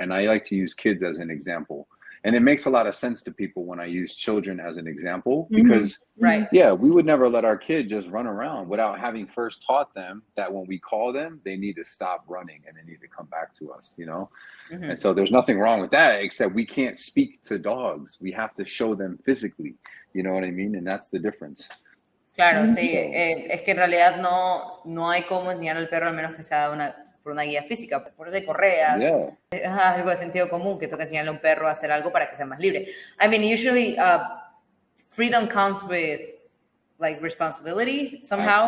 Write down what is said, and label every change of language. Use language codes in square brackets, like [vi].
[en] And I like to use kids as an example. And it makes a lot of sense to people when I use children as an example, because yeah, we would never let our kid just run around without having first taught them that when we call them, they need to stop running and they need to come back to us, you know? And so there's nothing wrong with that, except we can't speak to dogs. We have to show them physically, you know what I mean? And that's the difference. [es] Claro, sí. Es que en realidad no hay cómo enseñar al perro, al menos que sea por una guía física, por de correas. Es algo de sentido común que toca enseñarle a un perro a hacer algo para que sea más libre. [en] I mean, usually freedom comes with like responsibility somehow.